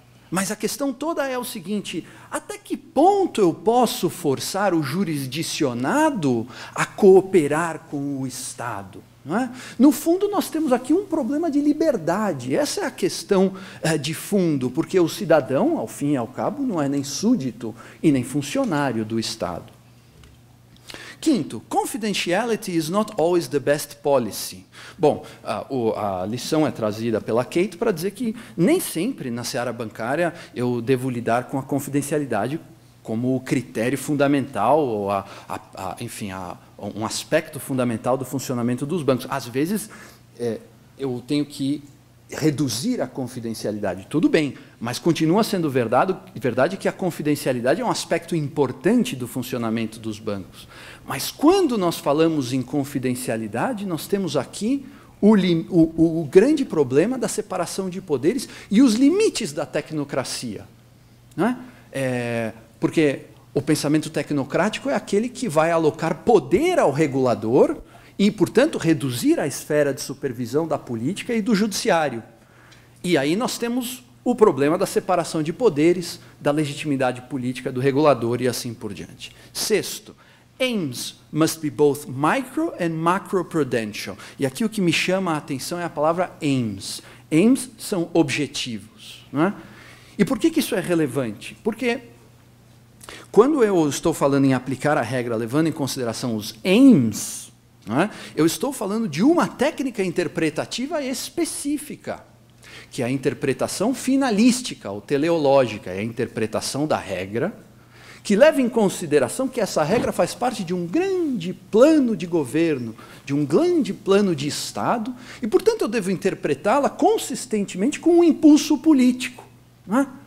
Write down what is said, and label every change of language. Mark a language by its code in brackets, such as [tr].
[pt] Mas a questão toda é o seguinte, até que ponto eu posso forçar o jurisdicionado a cooperar com o Estado? Não é? No fundo, nós temos aqui um problema de liberdade. Essa é a questão de fundo, porque o cidadão, ao fim e ao cabo, não é nem súdito e nem funcionário do Estado. [en] Quinto, confidentiality is not always the best policy. [pt] Bom, a lição é trazida pela Kate para dizer que nem sempre na seara bancária eu devo lidar com a confidencialidade como critério fundamental, ou enfim, um aspecto fundamental do funcionamento dos bancos. Às vezes, eu tenho que reduzir a confidencialidade. Tudo bem, mas continua sendo verdade que a confidencialidade é um aspecto importante do funcionamento dos bancos. Mas quando nós falamos em confidencialidade, nós temos aqui o grande problema da separação de poderes e os limites da tecnocracia. Não é? Porque o pensamento tecnocrático é aquele que vai alocar poder ao regulador e, portanto, reduzir a esfera de supervisão da política e do judiciário. E aí nós temos o problema da separação de poderes, da legitimidade política do regulador e assim por diante. [en] Sexto, aims must be both micro and macroprudential. [pt] E aqui o que me chama a atenção é a palavra aims. Aims são objetivos. Não é? E por que isso é relevante? Porque quando eu estou falando em aplicar a regra levando em consideração os aims, não é? Eu estou falando de uma técnica interpretativa específica, que é a interpretação finalística ou teleológica, é a interpretação da regra, que leva em consideração que essa regra faz parte de um grande plano de governo, de um grande plano de Estado, e, portanto, eu devo interpretá-la consistentemente com um impulso político. Não é?